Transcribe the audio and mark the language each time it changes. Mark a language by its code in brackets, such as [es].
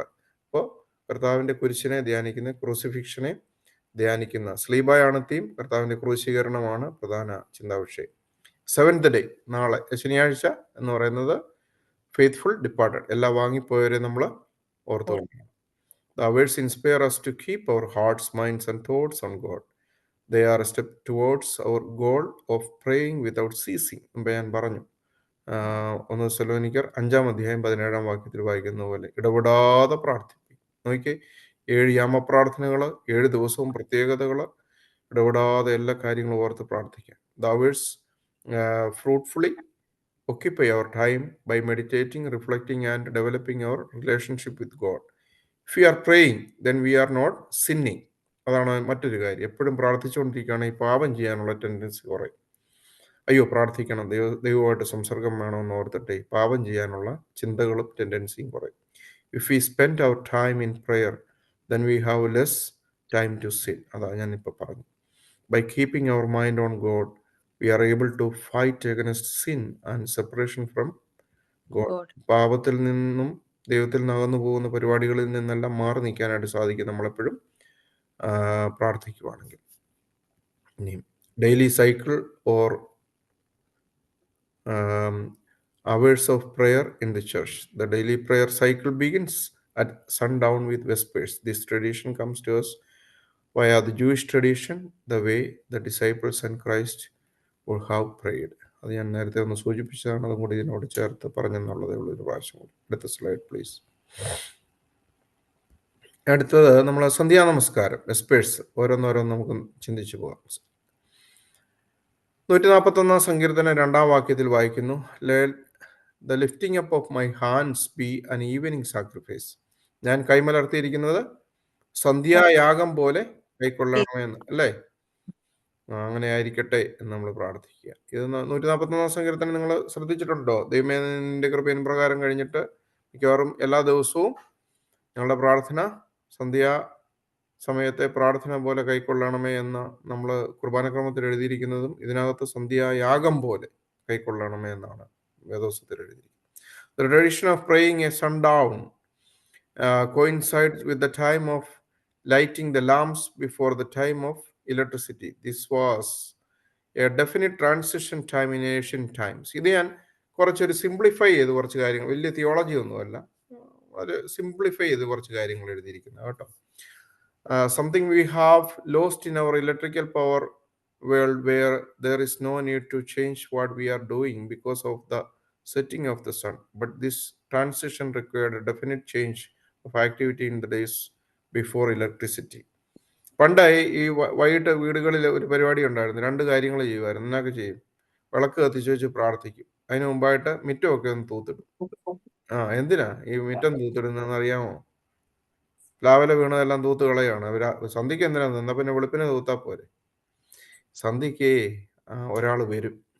[ml] അപ്പോൾ കർത്താവിന്റെ കുരിശിനെ ധ്യാനിക്കുന്ന, ക്രൂസിഫിക്ഷനെ ധ്യാനിക്കുന്ന സ്ലീബായാണ് തീം. കർത്താവിന്റെ ക്രൂശീകരണമാണ് പ്രധാന ചിന്താവിഷയം. സെവൻത് ഡേ, നാളെ ശനിയാഴ്ച എന്ന് പറയുന്നത് ഫെയ്ത്ത്ഫുൾ ഡിപ്പാർട്ടഡ്, എല്ലാം വാങ്ങിപ്പോയവരെ നമ്മൾ ഓർത്തുകൊണ്ടാണ്. [en] The hours inspire us to keep our hearts, minds and thoughts on God. They are a step towards our goal of praying without ceasing. [ml] മുമ്പ് ഞാൻ പറഞ്ഞു, 1 തെസ്സലോനിക്കർ 5:17 വായിക്കുന്ന പോലെ ഇടപെടാതെ പ്രാർത്ഥിക്കും. നോക്കിയേ, 7 യാമപ്രാർത്ഥനകൾ, 7 ദിവസവും പ്രത്യേകതകൾ, ഇടപെടാതെ എല്ലാ കാര്യങ്ങളും ഓർത്ത് പ്രാർത്ഥിക്കാം. [en] The hours fruitfully occupy our time by meditating, reflecting and developing our relationship with God. If we are praying, then we are not sinning. [ml] അതാണ് മറ്റൊരു കാര്യം. എപ്പോഴും പ്രാർത്ഥിച്ചുകൊണ്ടിരിക്കുകയാണ്, ഈ പാപം ചെയ്യാനുള്ള ടെൻഡൻസി കുറയും. അയ്യോ പ്രാർത്ഥിക്കണം, ദൈവമായിട്ട് സംസർഗം വേണമെന്ന് ഓർത്തിട്ട് പാപം ചെയ്യാനുള്ള ചിന്തകളും ടെൻഡൻസിയും കുറയും. [en] If we spend our time in prayer, then we have less time to sin. [ml] അതാണ് ഞാനിപ്പോൾ പറഞ്ഞു. [en] By keeping our mind on God, we are able to fight against sin and separation from God. [ml] പാപത്തിൽ നിന്നും ദൈവത്തിൽ നകന്നു പോകുന്ന പരിപാടികളിൽ നിന്നെല്ലാം മാറി നിൽക്കാനായിട്ട് സാധിക്കും നമ്മളെപ്പോഴും പ്രാർത്ഥിക്കുവാണെങ്കിൽ. ഇനി [en] Daily cycle or hours of prayer in the church. The daily prayer cycle begins at sundown with Vespers. This tradition comes to us via the Jewish tradition, the way the disciples and Christ would have prayed. [ml] അത് ഞാൻ നേരത്തെ ഒന്ന് സൂചിപ്പിച്ചതാണ്, അതും കൂടി ഇതിനോട് ചേർത്ത് പറഞ്ഞെന്നുള്ളതേ ഉള്ളൂ. ഒരു പ്രാവശ്യം കൂടി. അടുത്ത സ്ലൈഡ് പ്ലീസ്. അടുത്തത് നമ്മൾ സന്ധ്യാ നമസ്കാരം, വെസ്പേഴ്സ്. ഓരോന്നോരോന്ന് നമുക്ക് ചിന്തിച്ചു പോകാം. 141 സങ്കീർത്തനം 2-ാം വാക്യത്തിൽ വായിക്കുന്നു, [en] The lifting up of my hands be an evening sacrifice. [ml] ഞാൻ കൈമലർത്തിയിരിക്കുന്നത് സന്ധ്യായാഗം പോലെ കൈക്കൊള്ളണമെന്ന്, അല്ലേ? അങ്ങനെ ആയിരിക്കട്ടെ എന്ന് നമ്മൾ പ്രാർത്ഥിക്കുക. ഇത് 141 സങ്കീർത്തനം നിങ്ങൾ ശ്രദ്ധിച്ചിട്ടുണ്ടോ? ദൈവമേ നിന്റെ കൃപയിൻ പ്രകാരം കഴിഞ്ഞിട്ട് മിക്കവാറും എല്ലാ ദിവസവും ഞങ്ങളുടെ പ്രാർത്ഥന സന്ധ്യാ സമയത്തെ പ്രാർത്ഥന പോലെ കൈക്കൊള്ളണമേ എന്ന് നമ്മൾ കുർബാനക്രമത്തിൽ എഴുതിയിരിക്കുന്നതും ഇതിനകത്ത് സന്ധ്യായാഗം പോലെ കൈക്കൊള്ളണമേ എന്നാണ് വേദോസത്തിൽ എഴുതിയിരിക്കുന്നത്. [en] The tradition of praying a sundown coincides with the time of lighting the lamps before the time of electricity. This was a definite transition time in ancient times. [ml] ഇത് ഞാൻ കുറച്ചൊരു സിംപ്ലിഫൈ ചെയ്ത് കുറച്ച് കാര്യങ്ങൾ, വലിയ തിയോളജി ഒന്നുമല്ല, ഒരു സിംപ്ലിഫൈ ചെയ്ത് കുറച്ച് കാര്യങ്ങൾ എഴുതിയിരിക്കുന്നത് കേട്ടോ. [en] Something we have lost in our electrical power world, where there is no need to change what we are doing because of the setting of the sun. But this transition required a definite change of activity in the days before electricity. [ml] പണ്ടായി ഈ വൈകിട്ട് വീടുകളിൽ ഒരു പരിപാടി ഉണ്ടായിരുന്നു, 2 കാര്യങ്ങൾ ചെയ്യുമായിരുന്നു. എന്നൊക്കെ ചെയ്യും? വിളക്ക് കത്തിച്ച് വെച്ച് പ്രാർത്ഥിക്കും. അതിന് മുമ്പായിട്ട് മിറ്റമൊക്കെ ഒന്ന് തൂത്തിടും. എന്തിനാ ഈ മിറ്റം തൂത്തിടുന്നതെന്ന് അറിയാമോ? പ്ലാവില വീണതെല്ലാം തൂത്ത് കളയാണ്. സന്ധ്യക്ക് എന്തിനാ എന്നാ പിന്നെ വെളുപ്പിനെ തൂത്താ പോരെ. സന്ധ്യക്ക് ഒരാൾ വരും.